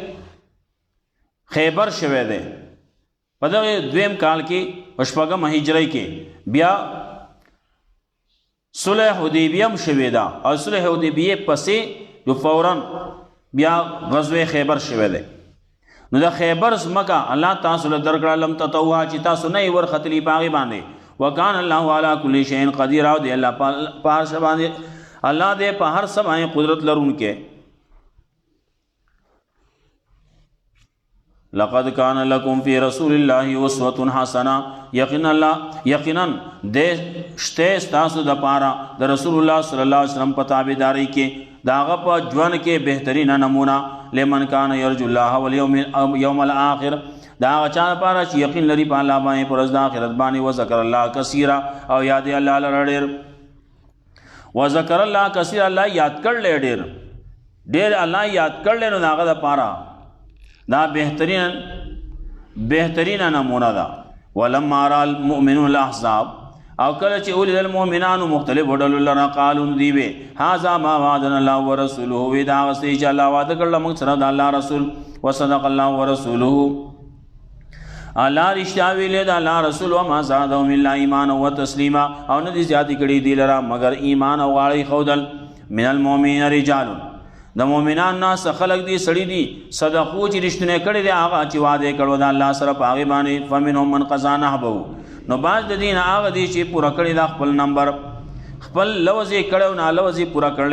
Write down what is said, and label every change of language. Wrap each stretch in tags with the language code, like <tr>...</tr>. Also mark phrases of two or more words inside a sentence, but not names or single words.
<ps>خیبر شوه ده په دغه دویم کال کې پښپغم هجری کې بیا صلح حدیبیه هم شوه ده او صلح حدیبیه پسې جو فوراً بیا غزوه خیبر شوه ده نو د خیبر زمکه الله تاسو له درکړه</ps> <ar>لم تطوها</ar> <ps>چې تاسو نه ور ختلی باغی باندې</ps> <ar>وکان الله علی کل شیء قدیر،</ar> <ps>او دی الله په هر څه باندې الله دې په هر څه باندې قدرت لرونکې.</ps> <ar>لقد كان لكم في رسول الله اسوة حسنه،</ar> <ps>یقینا دې شته ستاسو د پاره د رسول الله</ps> <ar>صلی الله علیه وسلم</ar> <ps>په تابعداري کې داغه په ژوند کې بهترینه نمونه.</ps> <ar>لمن كان يرجو الله واليوم الاخر،</ar> <ps>دا چا لپاره چې یقین لري په الله باندې پر ورځ د آخرت باندې.</ps> <ar>وذکر الله کثیرا،</ar> <ps>او یاد الله لره ډېر.</ps> <ar>وذکر الله کثیرا،</ar> <ps>الله یاد کړل ډېر الله یاد کړل، نو داغه لپاره دا بهترین نمونه ده.</ps> <ar>ولما را المؤمنون الاحزاب،</ar> <ps>او کله چې اولي المؤمنانو مختلف ډلو لره قالو دیوي</ps> <ar>هذا ما وعدنا الله ورسوله،</ar> <ps>وی دا غسې چې الله وعده کړل موږ سره د الله رسول.</ps> <ar>وصدق الله ورسوله،</ar> <ps>الله رښتیا ویلې د الله رسول.</ps> <ar>وما زادهم الا ایمانا وتسلیما،</ar> <ps>او نه دي زیاتې کړي دي لره مگر ایمان او غاړې ښودل.</ps> <ar>من المؤمنین رجال،</ar> <ps>د مؤمنان ناس خلق دي سړي دي صدقو چې رښتونه کړي دي هغه چې وعده کړو د الله سره په هغې باندې.</ps> <ar>فمنهم من قضا نحبه،</ar> <ps>نو بعض د دین هغه دي چې پوره کړي دا خپل نمبر، خپل لوز یې کړی او نالوز یې پوره کړلی.</ps>